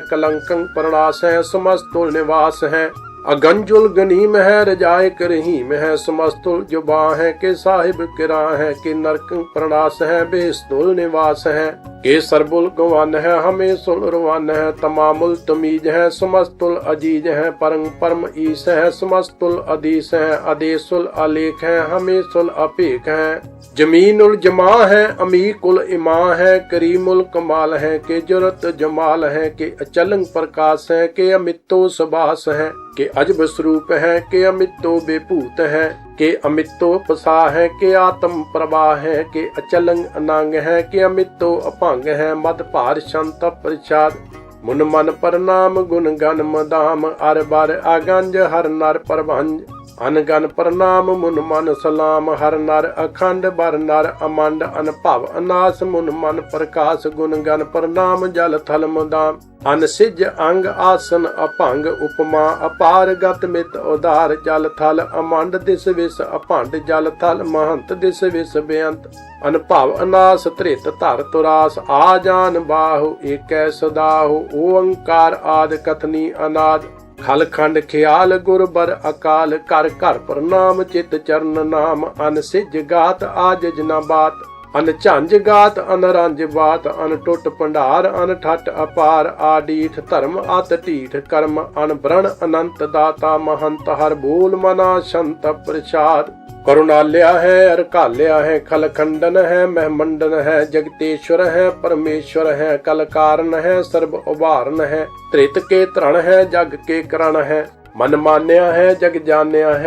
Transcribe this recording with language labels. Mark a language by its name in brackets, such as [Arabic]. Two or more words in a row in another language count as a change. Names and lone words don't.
[Braj] कलंकं प्रणास है, समस्तुल निवास है, अगंजुल गनीम है, रजाए करहीम है, समस्तुल जुबा है, के साहिब किरा है, के नरकं प्रणास है, बेस्तुल निवास है, के सरबुल गवान है, हमें सुल रवान है, तमामुल तमीज है, समस्तुल अजीज है, परम परम ईस है, समस्तुल अदीस है, अदेसुल अलेख है, हमें सुल अपेख है, जमीनुल जमा है, अमीकुल इमा है, करीमुल कमाल है, के जुरत जमाल है, के अचलंग प्रकाश है, के अमितो सुबास है, के अजब स्वरूप है, के अमितो बेभूत है, के अमितो पसा है, के आत्म प्रभा है, के अचलंग अनांग है, के अमितो अभंग है, मद भार शांत प्रसाद, मुन मन प्रणाम गुण गन मदाम, अर बर आगंज हर नर प्रभंज, अनगन प्रणाम मुन मन सलाम। हर नर अखंड बर नर अमंड अनभव अनास। मुन मन प्रकाश गुण गण प्रणाम जल थल मुदाम। अन सिज अंग आसन अभंग उपमा अपार गत मित उदार। जल थल अमंड दिस विस अभंड जल थल महंत दिस विस बेअंत। अनभव अनास त्रित धर तुरास। आ जान बाहु एकै सदाहु। ओंकार आद कथनी अनाद। खल खंड ख्याल गुर बर अकाल। कर कर प्रणाम चित चरण नाम। अन सिज गात आजज न बात। अन झंझ गात अन रंज बात। अन टुट भंडार अन ठट अपार। आडीठ धर्म अत ढीठ कर्म। अन ब्रण अनंत दाता महंत। हर बोल मना संत प्रसाद। करुणाल्या है अरकाल्या है। खल खंडन है महमंडन है। जगतेश्वर है परमेश्वर है। कल कारण है सर्व उभारण है। त्रित के तरण है जग के करण है। मन मान्या है जग जान्या है।